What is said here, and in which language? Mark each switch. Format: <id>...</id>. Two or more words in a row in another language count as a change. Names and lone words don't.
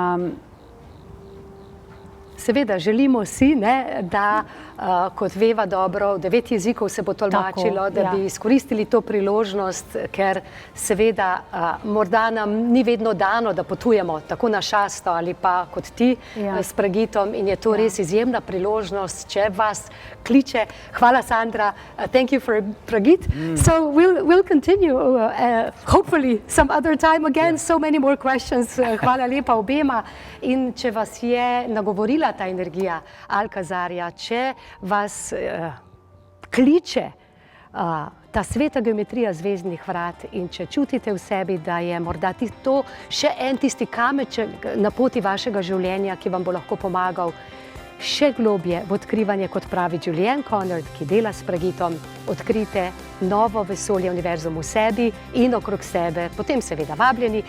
<sl>seveda želimo si, da, kot veva dobro, v 9 jezikov se bo tolmačilo, da bi izkoristili to priložnost, ker seveda morda nam ni vedno dano, da potujemo tako na Šasto ali pa kot ti s Pragitom, in je to res izjemna priložnost, če vas kliče. Hvala,</sl> <en>Sandra. Thank you for Pragit. So we'll continue, hopefully some other time again, so many more questions.</en> <sl>Hvala lepa obema. In če vas je nagovorila ta energija Alcazarja, če vas kliče ta sveta geometrija zvezdnih vrat, in če čutite v sebi, da je morda to še en tisti kamenček na poti vašega življenja, ki vam bo lahko pomagal še globje v odkrivanje, kot pravi Julianne Conard, ki dela s pragitom, odkrite novo vesolje, univerzum v sebi in okrog sebe, potem seveda vabljeni.</sl>